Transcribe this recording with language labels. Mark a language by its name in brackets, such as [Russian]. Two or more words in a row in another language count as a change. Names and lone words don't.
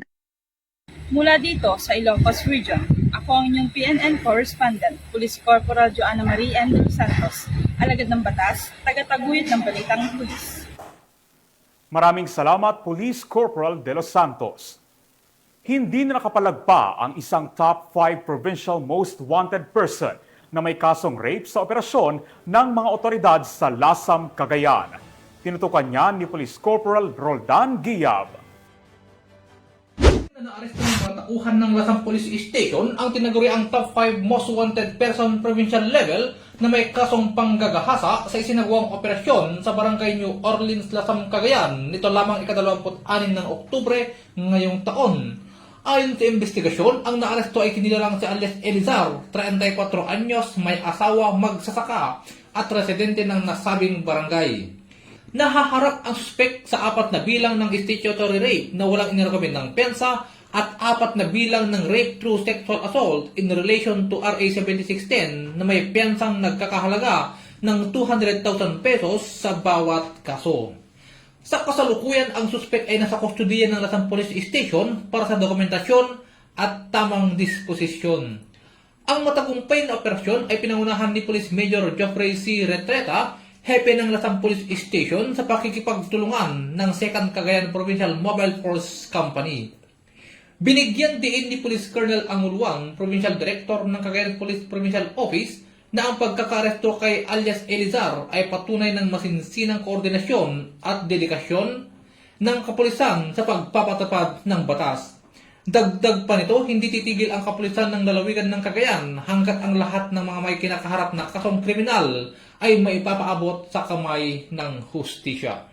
[Filipino] Mula dito sa Ilocos Region, ako ang inyong PNN correspondent, Police Corporal Joanna Marie M. de los Santos, alagad ng batas, tagataguyod ng Balitang Pulis. Maraming salamat, Police Corporal de los Santos. Hindi na nakapalagpa ang isang [English] top 5 provincial most wanted person [Filipino] na may kasong rape sa operasyon ng mga otoridad sa Lasam, Cagayan. Tinutukan niya ni Police Corporal Roldan Guiab. Na-aresto ng mga tauhan ng Lasam Police Station ang tinaguri ang [English] top 5 most wanted person provincial level [Filipino] na may kasong panggagahasa sa isinagawang operasyon sa Barangay New Orleans, Lasam, Cagayan nito lamang ika-26 ng Oktubre ngayong taon. Ayon sa investigasyon, ang naaresto ay kinilalang si alias Elizar, 34 anyos, may asawa, magsasaka at residente ng nasabing barangay. Nahaharap ang suspek sa 4 na bilang ng [English] statutory rape [Filipino] na walang inirekomend ng pensa at 4 na bilang ng [English] rape through sexual assault in relation to RA 7610 [Filipino] na may pensang nagkakahalaga ng 200,000 pesos sa bawat kaso. Sa kasalukuyan, ang suspek ay nasa kustudiya ng Lasam Police Station para sa dokumentasyon at tamang disposisyon. Ang matagumpay na operasyon ay pinangunahan ni Police Major Geoffrey C. Retreta, hepe ng Lasam Police Station sa pakikipagtulungan ng 2nd Cagayan Provincial Mobile Force Company. Binigyan din ni Police Colonel Anguluang, Provincial Director ng Cagayan Police Provincial Office, na ang pagkakaresto kay alias Elizar ay patunay ng masinsinang koordinasyon at dedikasyon ng kapulisan sa pagpapatupad ng batas. Dagdag pa nito, hindi titigil ang kapulisan ng lalawigan ng Cagayan hanggat ang lahat ng mga may kinakaharap na kasong kriminal ay maipapaabot sa kamay ng hustisya.